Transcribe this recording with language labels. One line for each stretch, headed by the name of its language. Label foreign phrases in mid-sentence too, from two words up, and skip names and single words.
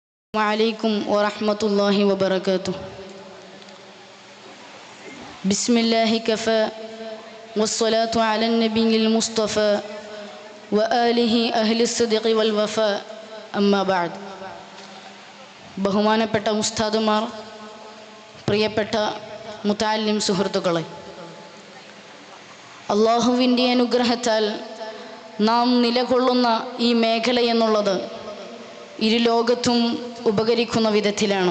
Arabic: عليكم ورحمة الله وبركاته. بسم الله كفى والصلاة على النبي المصطفى وآله أهل الصدق والوفاء أما بعد.
Malayalam: ബഹുമാനപ്പെട്ട ഉസ്താദുമാർ, പ്രിയപ്പെട്ട മുതഅല്ലിം സുഹൃത്തുക്കളെ, അള്ളാഹുവിൻ്റെ അനുഗ്രഹത്താൽ നാം നിലകൊള്ളുന്ന ഈ മേഖല എന്നുള്ളത് ഇരുലോകത്തും ഉപകരിക്കുന്ന വിധത്തിലാണ്.